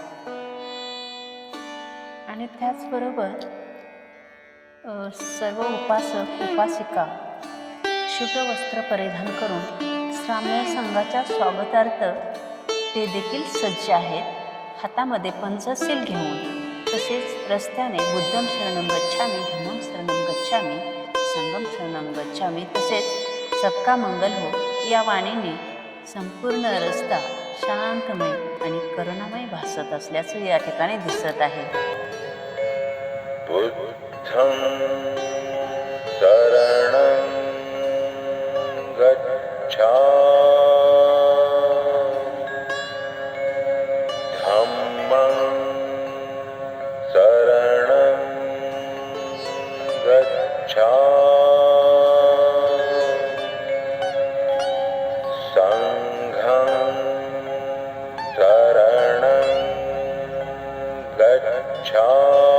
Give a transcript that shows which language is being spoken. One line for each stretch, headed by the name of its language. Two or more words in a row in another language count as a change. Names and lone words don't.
Marathi: आणि त्याचबरोबर सर्व उपासक उपासिका शुभ्र वस्त्र परिधान करून श्रामणेर संघाच्या स्वागतार्थ ते देखील सज्ज आहेत. हातामध्ये पंचशील घेऊन तसेच रस्त्याने
Pali: बुद्धम शरणम गच्छामी, धम्मम शरणम गच्छामी,
Marathi: संगम शरणम गच्छामी तसेच
Hindi: सबका मंगल हो
Marathi: या वाणीने संपूर्ण रस्ता शांतमय आणि करुणामय भासत असल्याचं या ठिकाणी दिसत आहे.
Pali: बुद्धं शरणं गच्छामि, धम्मं शरणं गच्छामि, संघं शरणं गच्छामि,